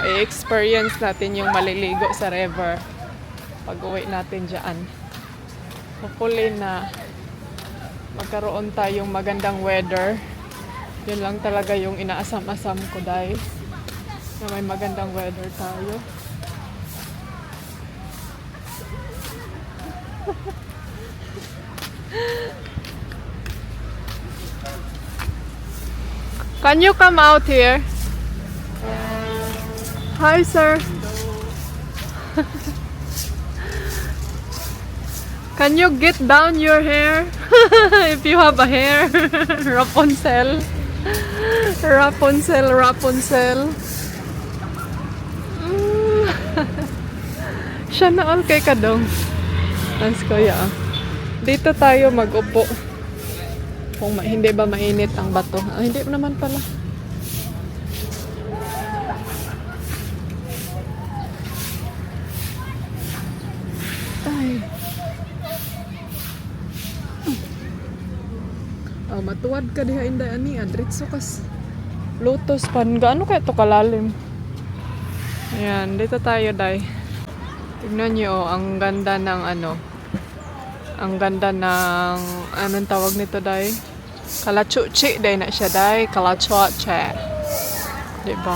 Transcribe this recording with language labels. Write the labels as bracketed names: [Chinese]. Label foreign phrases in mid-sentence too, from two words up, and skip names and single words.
[Filipino] I-experience natin yung maliligo sa river. Pag uwi natin dyan. Hopefully na magkaroon tayong magandang weather. Yun lang talaga yung inaasam-asam ko, dahil na may magandang weather tayo. [English] Can you come out here? Hi, sir. Can you get down your hair? If you have a hair. Rapunzel. Rapunzel, Rapunzel. [Cebuano] Siya na all kay Kadong. [Filipino] Nas kuya. Dito tayo mag-upo. Kung hindi ba mainit ang bato. Ah, hindi naman pala. Ay. Oh, [Cebuano] matuwad ka diha inday ani adritso kas lotus pan [Filipino] gaano kaya to kalalim. Ayan, dito tayo, day. Tignan niyo, ang ganda ng ang ganda ng anong tawag nito, day? [Cebuano] Kalachuchi day na siya day. [Filipino] Kalachuche. Diba?